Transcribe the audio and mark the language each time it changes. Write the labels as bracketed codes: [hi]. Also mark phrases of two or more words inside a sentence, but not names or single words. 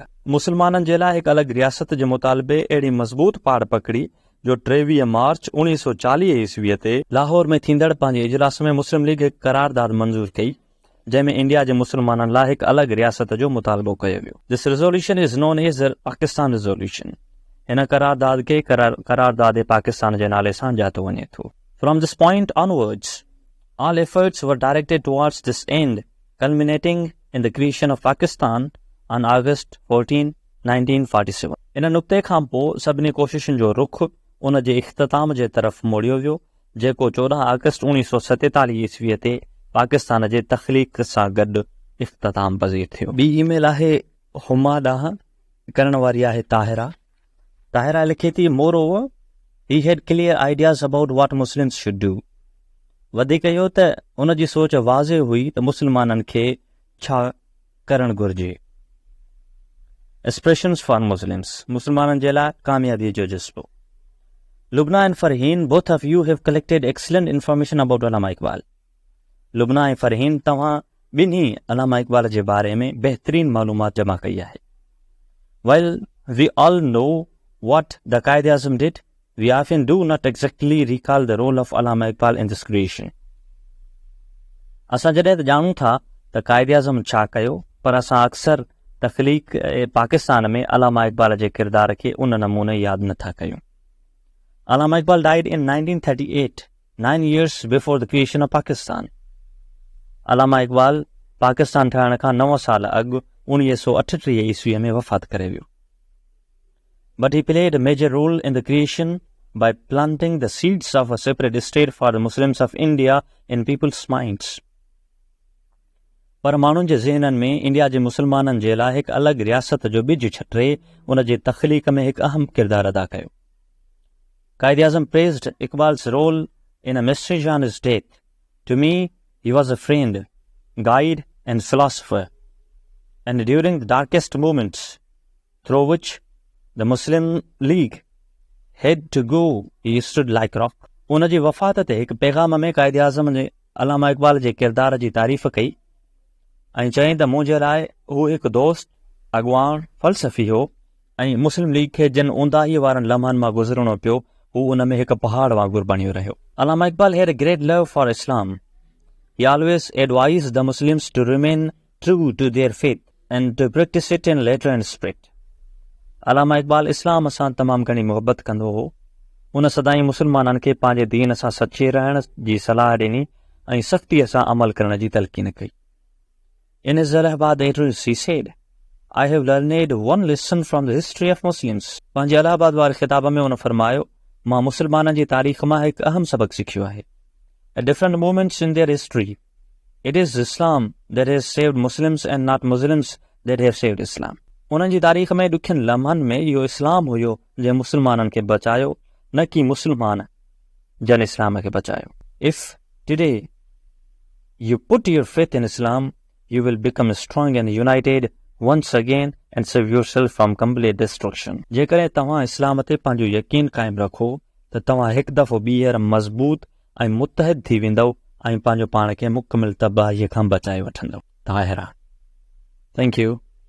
[sd] मुसलमाननि जे लाइ हिकु अलॻि रियासत जे मुतालिबे अहिड़ी मज़बूत पाड़ पकड़ी जो 23 मार्च 1940 ईस्वीअ ते लाहौर में थींदड़ पंहिंजे इजलास में मुस्लिम लीग हिकु करारदाद मंज़ूर कई, जंहिंमें इंडिया जे मुसलमाननि लाइ हिकु अलॻि रियासत जो मुतालबो कयो वियो. [en] This resolution is known as the Pakistan Resolution. [sd] हिन करारदाद खे करारदाद पाकिस्तान जे नाले सां ॼातो वञे थो. [en] From this point onwards, all efforts were directed towards this end, culminating in the creation of Pakistan on August 14, 1947. [sd] इन नुक़्ते खां पोइ सभिनी कोशिशुनि जो रुख़ उन जे इख़्तिताम जे तरफ़ मोड़ियो वियो, जेको 14 अगस्त 1947 ईस्वीअ ते पाकिस्तान जे तख़लीक़ सां गॾु इख़्तिताम पज़ीर थियो. ॿी ईमेल आहे हुमा ॾांहुं, करण वारी आहे ताहिरा. ताहिरा लिखे थी, [en] Moreover, He had clear ideas about what Muslims should do. [sd] वधीक इहो त उन जी सोच वाज़े हुई त मुस्लमाननि खे छा करणु घुरिजे. [en] Aspirations for Muslims. [sd] मुस्लमाननि जे लाइ कामयाबीअ जो जज़्बो. [en] Lubna and Farheen, both of you have collected excellent information about Allama Iqbal. Lubna and Farheen, [sd] तव्हां ॿिन्ही Allama Iqbal जे बारे में बेहतरीन मालूमात जमा कई आहे. [en] While we all know what the Qaid-e-Azam did, we often do not exactly recall the role of Allama Iqbal in this creation. [sd] असां जॾहिं त ॼाणूं था त Qaid-e-Azam छा कयो, पर असां अक्सर तख़लीक़ पाकिस्तान में Allama Iqbal जे किरदार खे उन नमूने यादि नथा कयूं. [en] Allama Iqbal died in 1938, 9 years before the creation of Pakistan. [sd] Allama Iqbal पाकिस्तान ठहण खां 9 साल अॻु 1938 ईस्वीअ में वफ़ात करे वियो. [en] But he played a major role in the creation by planting the seeds of a separate state for the Muslims of India in people's minds. [sd] पर माण्हुनि जे ज़हननि में इंडिया जे मुस्लमाननि जे लाइ हिकु अलॻि रियासत जो ॿिज छटे उन जे तख़लीक़ में हिकु अहम किरदारु अदा कयो. [en] Qaid-e-Azam praised Iqbal's role in a message on his death. To me, he was a friend, guide and philosopher. And during the darkest moments through which the Muslim League had to go, he stood like rock. [sd] उन जी वफ़ात ते हिकु पैगाम में Qaid-e-Azam ने Allama Iqbal जे किरदार जी तारीफ़ कई ऐं चई त मुंहिंजे लाइ हू हिकु दोस्त, अॻवान, फ़लसफ़ी हो ऐं मुस्लिम लीग खे जिन ऊंदाहीअ वारनि लम्हनि मां गुज़रणो पियो हू उन में हिकु पहाड़ वांगुरु बणियो रहियो. [en] Allama Iqbal had a great love for Islam. He always advised the Muslims to remain true to their faith and to practice it in letter and spirit. [sd] Allama Iqbal इस्लाम सां तमामु घणी मुहबत कंदो हो. उन सदाईं मुस्लमाननि खे पंहिंजे दीन सां सचे रहण जी सलाह ॾिनी ऐं सख़्तीअ सां अमल करण जी तलक़ीन कई. [en] In his Allahabad address, he said, I have learned one lesson from the history of Muslims. [sd] पंहिंजे अलाहाबाद वारे ख़िताब में उन फरमायो, मां मुस्लमाननि जी तारीख़ मां हिकु अहम सबक़ सिखियो आहे. [en] At different moments in their history, it is Islam that has saved Muslims and not Muslims that have saved Islam. [sd] उन्हनि जी तारीख़ में ॾुखियनि लम्हनि में इहो इस्लाम हुयो जंहिं मुस्लमाननि खे बचायो, न कि मुस्लमान जन इस्लाम खे बचायो. [en] If today you put your faith in Islam, you will become strong and united once again and save yourself from complete destruction. [sd] जेकॾहिं तव्हां इस्लाम ते पंहिंजो यकीन क़ाइमु रखो त तव्हां हिकु दफ़ो ॿीहर मज़बूत ऐं मुतहद थी वेंदव ऐं पंहिंजो पाण खे मुकमिल तबाहीअ खां बचाए वठंदव. ताहिरा. [en] Thank you.